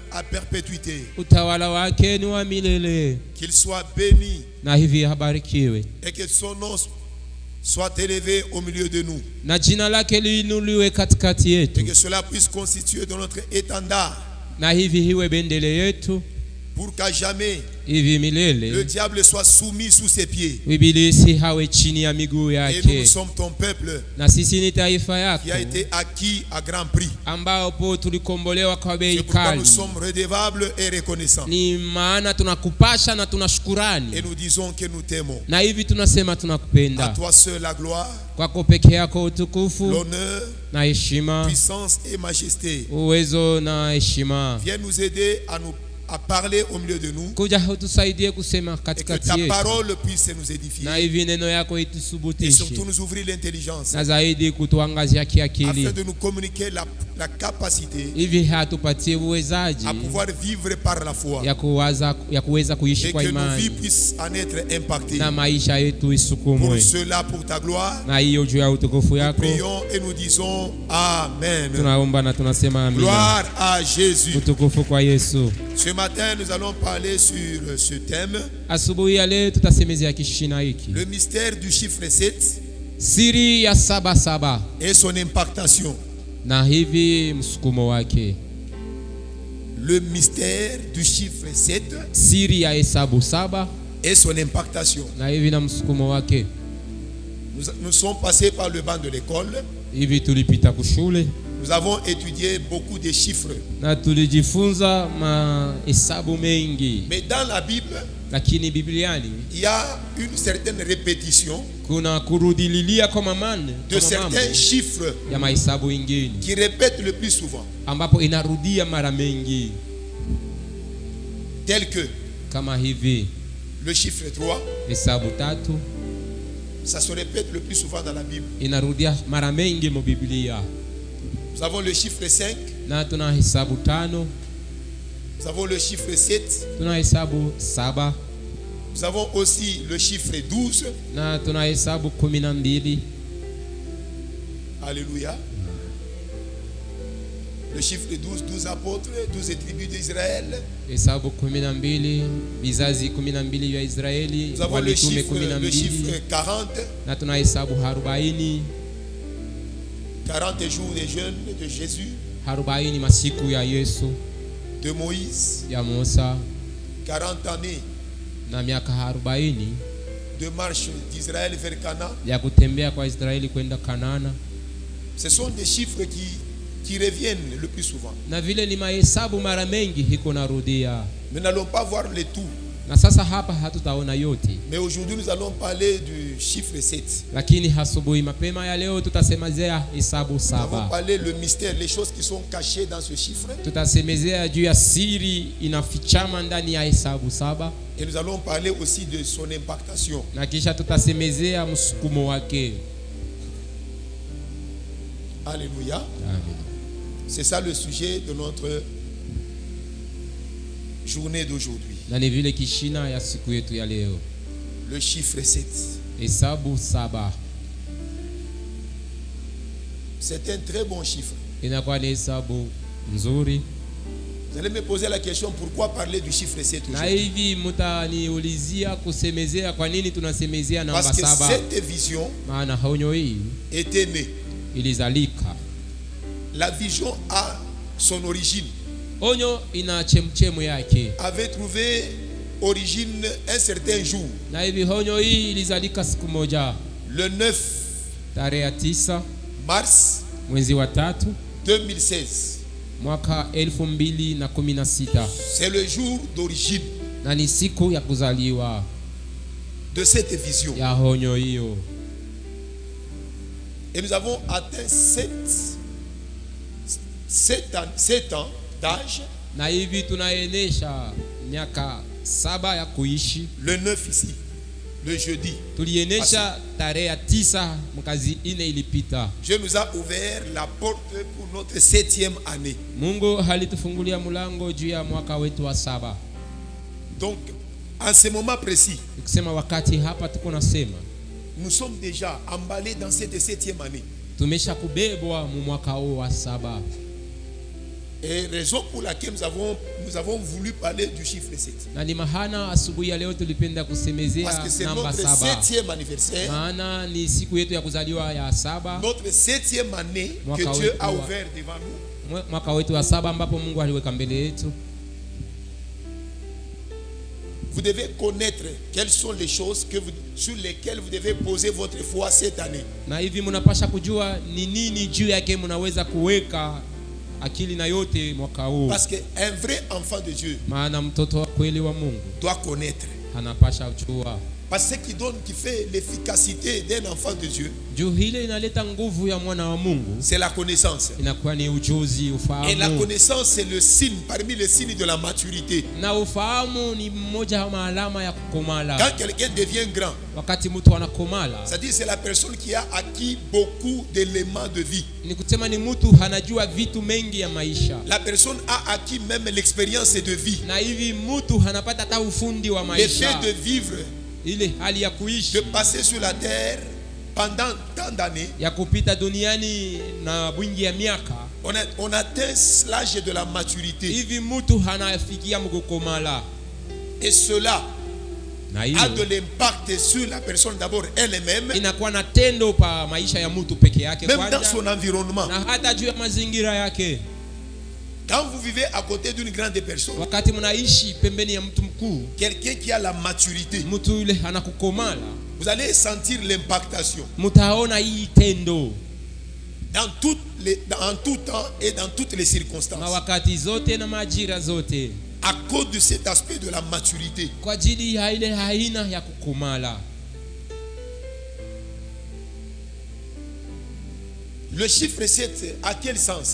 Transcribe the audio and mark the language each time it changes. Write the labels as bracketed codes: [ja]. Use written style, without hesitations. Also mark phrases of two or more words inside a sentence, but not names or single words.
[fr] perpétuité. [sw] Utawala wake ni wa milele. [fr] Qu'il soit béni [sw] Na hivi habarikiwe. [fr] et que son nom soit élevé au milieu de nous. [sw] Na jina lake liinuliwe katikati [fr] Et [sw] yetu. [fr] que cela puisse constituer dans notre étendard. [sw] Na hivi hiwe bendele yetu. [fr] Pour qu'à jamais [sw] Hivi [fr] le [sw] milele. [fr] diable soit soumis sous ses pieds. [sw] Ibilisi hawe chini ya miguu [fr] Et nous, [sw] yake. [fr] nous sommes ton peuple [sw] Na sisi ni taifa yako. [fr] qui a été acquis à grand prix. [sw] Ambao tulikombolewa kwa bei [fr] C'est pourquoi [sw] kali. [fr] nous sommes redevables et reconnaissants. [sw] Ni maana tunakupasha na tunashukurani. [fr] Et nous disons que nous t'aimons. [sw] Na hivi tunasema [fr] À [sw] tunakupenda. [fr] toi seul la gloire, [sw] Kwako peke yako utukufu [fr] l'honneur, [sw] na heshima, [fr] puissance et majesté. [sw] uwezo na heshima. [fr] Viens nous aider à parler au milieu de nous. [sw] Kuja utusaidie kusema [fr] Et que [sw] katikati [fr] ta [sw] yetu. [fr] parole puisse nous édifier. [sw] Na hivi neno yako [fr] Et [sw] itusubutishe. [fr] surtout nous ouvrir l'intelligence. [sw] Na zaidi kutuangazia kiakili. [fr] Afin de nous communiquer la capacité [sw] Hivi hatupatie uwezaji [fr] à pouvoir vivre par la foi. [sw] ya kuweza kuishi [fr] Et [sw] kwa [fr] que nos vies [sw] imani. [fr] puissent en être impactées. [sw] Na maisha yetu [fr] Pour [sw] isukumwe. [fr] cela, pour ta gloire, [sw] Na hiyo juu ya utukufu [fr] nous [sw] yako. [fr] prions et nous disons Amen. [sw] Tunaomba na tunasema amina. [fr] Gloire à Jésus. [sw] Utukufu kwa Yesu. [fr] Ce matin, nous allons parler sur ce thème, [sw] Asubuhi ya leo tutasemezea kishina hiki. [fr] le mystère du chiffre 7 [sw] Siri ya 77 [fr] et son impactation. [sw] na hivi msukumo wake. [fr] Le mystère du chiffre 7 [sw] Siri ya hesabu 7 [fr] et son impactation. [sw] na hivi na msukumo wake. [fr] Nous sommes passés par le banc de l'école. [sw] Hivi tulipita kushule [fr] Nous avons étudié beaucoup de chiffres. [sw] na tulijifunza mahesabu mengi, [fr] Mais dans la Bible, [sw] lakini Bibliani [fr] il y a une certaine répétition [sw] kuna kurudililia kwa mambo [fr] de certains chiffres [sw] ya mahesabu ingine [fr] qui répètent le plus souvent. [sw] ambapo inarudia mara mengi, [fr] Tel que [sw] kama hivi [fr] le chiffre 3, [sw] hesabu 3 [fr] ça se répète le plus souvent dans la Bible. [sw] inarudia mara mengi mu Biblia. [fr] Nous avons le chiffre 5, [sw] Na tuna hesabu 5, [fr] nous avons le chiffre 7, [sw] tuna hesabu 7 [fr] nous avons aussi le chiffre 12. [sw] na tuna hesabu 12. [fr] Alléluia. Le chiffre 12, 12 apôtres, 12 tribus d'Israël. [sw] Hesabu 12, vizazi 12 vya Israeli, [fr] Nous avons le [sw] walitume [fr] chiffre 12. 40, [sw] Na tuna hesabu 40, [fr] 40 jours de jeûne de Jésus, [sw] 40 masiku ya Yesu, [fr] de Moïse, [sw] ya Musa, [fr] 40 années [sw] na miaka 40 [fr] de marche d'Israël vers Canaan. [sw] ya kutembea kwa Israeli kwenda Kanana. [fr] Ce sont des chiffres qui reviennent le plus souvent. [sw] Na vile ni mahesabu mara mengi hiko narudia. [fr] Nous n'allons pas voir le tout. [sw] Na sasa hapa hatutaona yote, [fr] Mais aujourd'hui, nous allons parler du chiffre 7. [sw] lakini asubuhi mapema ya leo tutasemezea hesabu [fr] Nous avons [sw] 7. [fr] parlé le mystère, les choses qui sont cachées dans ce chiffre. [sw] Tutasemezea juu ya siri inafichama ndani ya hesabu 7, [fr] Et nous allons parler aussi de son impactation. [sw] na kisha tutasemezea msukumo wake. [fr] Alléluia. Amen. C'est ça le sujet de notre journée d'aujourd'hui. [sw] Na ni vile kishina ya siku yetu ya leo, [fr] Le chiffre 7. [sw] hesabu 7 [fr] C'est un très bon chiffre. [sw] inakuwa ni hesabu nzuri. [fr] Vous allez me poser la question, pourquoi parler du chiffre 7 [sw] Na [fr] aujourd'hui? [sw] hivi mtaniulizia kusemezea kwa nini tunasemezea namba [fr] Parce que [sw] 7. [fr] cette vision [sw] Maana honyo hii [fr] était née. [sw] ilizalika. [fr] La vision a son origine. [sw] Onyo ina chemchemu yake, [fr] Avait trouvé origine un certain jour, [sw] na hivi honyo hii ilizalika siku moja, [fr] le 9 [sw] tarehe 9 [fr] mars [sw] mwezi wa 3 [fr] 2016. [sw] mwaka 2016, [fr] C'est le jour d'origine [sw] na ni siku ya kuzaliwa [fr] de cette vision. [sw] ya honyo hiyo. [fr] Et nous avons atteint 7 ans d'âge, [sw] Na hivi tunaenesha miaka 7 ya kuishi. [fr] le 9 ici, le jeudi. [sw] Tulienesha tarehe 9 mkazi 4 ilipita. [fr] Dieu nous a ouvert la porte pour notre 7e année. [sw] Mungu halitufungulia mlango juu ya mwaka wetu wa 7. [fr] Donc, en ce moment précis, [sw] Ukisema wakati hapa tuko nasema [fr] nous sommes déjà emballés dans cette 7e année. [sw] tumesha kubebwa mu mwaka huu wa 7. [fr] Et raison pour laquelle nous avons voulu parler du chiffre 7. [sw] Na ni mahana asubuhi ya leo tulipenda kusemezea [fr] Parce que c'est [sw] namba [fr] notre [sw] 7. [fr] 7e anniversaire. [sw] Maana ni siku yetu ya kuzaliwa ya 7. [fr] Notre 7e année [sw] Mwaka [fr] que Dieu [sw] wetu [fr] a [sw] wa- [fr] ouvert devant nous. [sw] Mwaka wetu wa 7 ambapo Mungu aliweka mbele yetu. [fr] Vous devez connaître quelles sont les choses sur lesquelles vous devez poser votre foi cette année. [sw] Na hivi mnapasha kujua ni nini juu yake mnaweza kuweka akili na yote mwaka huu. [fr] Parce qu'un vrai enfant de Dieu [sw] Maana mtoto wa kweli wa Mungu [fr] doit connaître. [sw] anapasha kujua. [fr] Parce que ce qui fait l'efficacité d'un enfant de Dieu, [sw] Juu hile inaleta nguvu ya mwana wa Mungu, [fr] c'est la connaissance. [sw] inakuwa ni ujuzi, [fr] Et la [sw] ufahamu. [fr] connaissance, c'est le signe, parmi les signes de la maturité. [sw] Na ufahamu ni mmoja wa alama ya kukomala. [fr] Quand quelqu'un devient grand, [sw] Wakati mtu anakomala, [fr] c'est-à-dire c'est la personne qui a acquis beaucoup d'éléments de vie. [sw] ni kusema ni mtu anajua vitu mengi ya maisha. [fr] La personne a acquis même l'expérience de vie. [sw] Na hivi mtu anapata hata ufundi wa [fr] Le fait [sw] maisha. [fr] de vivre, [sw] Ile hali ya kuishi, [fr] de passer sur la terre pendant tant d'années, [sw] ya kupita duniani na bwingi ya miaka. [fr] on atteint l'âge de la maturité. [sw] Hivi mtu anafikia mkukomala. [fr] Et cela [sw] Na [fr] a [sw] hiyo [fr] de l'impact sur la personne d'abord elle-même, [sw] inakuwa na tendo pa maisha ya mtu peke yake [fr] même dans [sw] kwanza, [fr] son environnement. [sw] na hata juu ya mazingira yake. [fr] Quand vous vivez à côté d'une grande personne, [sw] Wakati mnaishi pembeni ya mtu mkuu, [fr] quelqu'un qui a la maturité, [sw] mtu yule anakukomala, [fr] vous allez sentir l'impactation [sw] mtaona hii tendo [fr] dans tout temps et dans toutes les circonstances. [sw] mawakati zote na majira zote, [fr] À cause de cet aspect de la maturité. [sw] kwa ajili ya ile aina ya kukomala. [fr] Le chiffre 7, à quel sens?